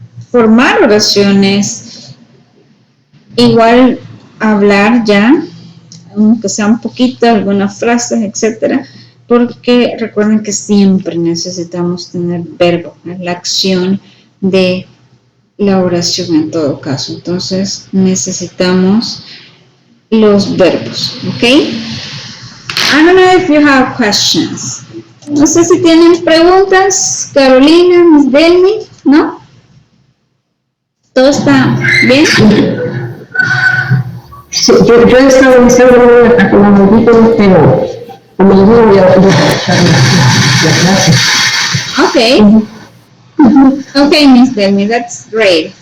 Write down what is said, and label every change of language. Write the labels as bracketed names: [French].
[Spanish] formar oraciones, igual hablar ya, aunque sea un poquito, algunas frases, etcétera, porque recuerden que siempre necesitamos tener verbo, la acción de la oración en todo caso. Entonces necesitamos los verbos, ¿ok? [English] I don't know if you have questions. [Spanish] No sé si tienen preguntas, Carolina, Miss Delmi, ¿no? ¿Todo está bien? Sí, yo he estado diciendo con un poquito, pero como yo voy a escuchar la clase. [English] Okay. Okay, Miss Delmi, that's great.